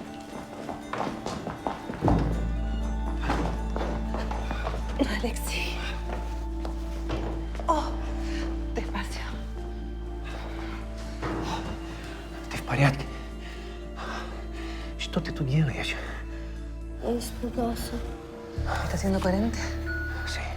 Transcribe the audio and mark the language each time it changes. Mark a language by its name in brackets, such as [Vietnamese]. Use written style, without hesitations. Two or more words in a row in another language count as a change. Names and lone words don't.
[Spanish] Alexi. Oh, despacio. [Russian] Ты в порядке? Что ты тут делаешь? Я испугался. [Spanish] ¿Estás siendo coherente? Sí.